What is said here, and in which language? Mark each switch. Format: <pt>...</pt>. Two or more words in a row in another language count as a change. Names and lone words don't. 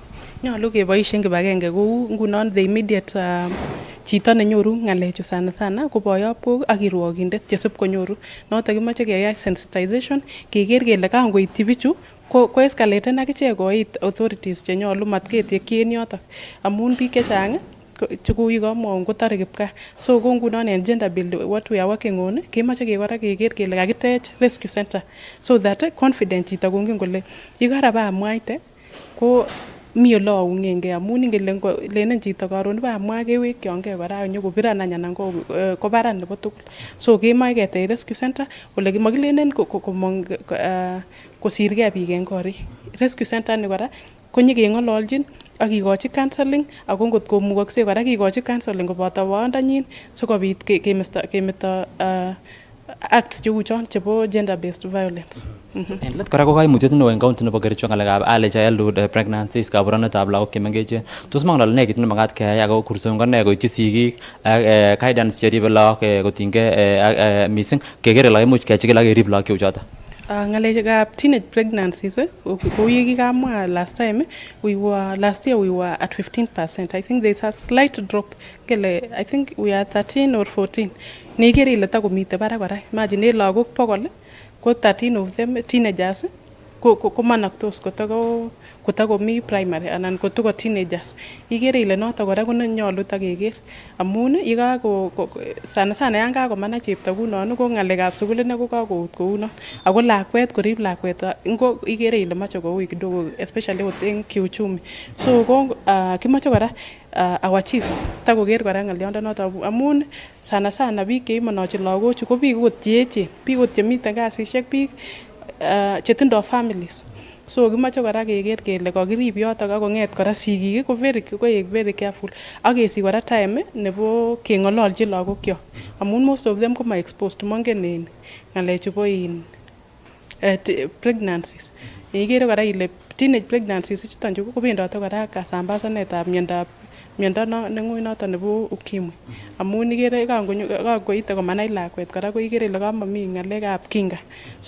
<sgc>Nyolu keboisien kibagenge kou ngunon</sgc> <en>the immediate</en> <sgc>chito nenyoru ng'alechu sana ko boyob kok ak kirwokindet chesib konyoru notok kimoche keyai sensitization keker kele kangoityi bichu ko escalaten akichek koit authorities chenyolu matketekyi en yotok amun biik chechang chekuu yekamwaun kotore kipkaa so ko ngunon en</sgc> <en>gender bill what we are working on</en> <sgc>kemoche kekora keker kele kakitech</sgc> <en>rescue center so that</en> <sgc>confident chito kongen kole yekarabamwaite ko mi ole aung'engei amun ingen lenen chito karon bamwa kewekyonkei kora nyokobiran anan kobaran nebo tugul so kemoche ketech</sgc> <en>rescue center</en> <sgc>ole makilenen komong kosirgei biik en korik. Rescue center ni kora konyekeng'ololjin ak kikochi counseling ako ngot komukoksei kora kikochi counseling koboto boyondanyin sikobit kemeto acts cheu chon chebo gender based violence. En let kora ko kaimutiet neo en county nebo Kericho ng'alekab</sgc> <en>early childhood pregnancies</en> <sgc>kaburunetab lagok chemengechen tos mong'ol ale nekit nemakat keyai ako kurson kone koityi sigik ak guidance cheribe lagok kotinygei missing keker kele imuch kechikil ak kerib lagok cheu choton. Ng'alekab</sgc> <en>teenage pregnancies</en> <sgc>kou yekikamwa</sgc> <en>last year we were at 15%. I think there's a slight drop</en> <sgc>kele</sgc> <en>I think we are 13 or 14</en> <sgc>neikere ile takomite barak kora imagine lagok 100 ko</sgc> <en>13 of them teenagers</en> <sgc>komanaktos kotakomi primary anan kotoko teenagers ikere ile noto kora konyolu takeker amun sana yan kakomanach chepto kunon ko ng'alekab sukul ine ko kakout kounon ako lakwet korib lakwet ingo ikere ile moche koui kidogo especially en kiuchumi so ko kimoche kora</sgc> <en>our chiefs</en> <sgc>takoker kora ng'oliondonoto amun sana biik cheimonochin lagochu ko biik okot cheechen biik okot chemiten kasisiek biik chetindoo families so kimoche kora keker kele kokirib yotok ak kong'et kora sigik koek</sgc> <en>very careful</en> <sgc>ak kesich kora time nebo keng'ololchi lagokyok amun</sgc> <en>most of them</en> <sgc>koma exposed mongen ng'alechu bo pregnancies ikere kora ile</sgc> <en>teenage pregnancies</en> <sgc>chuton chu kobendote kora kasambasanetab miondo neng'oi noton nebo ukimwi amun ikere kangoite komanai lakwet kora ko ikere ile kamami ng'alekab kinga so</sgc>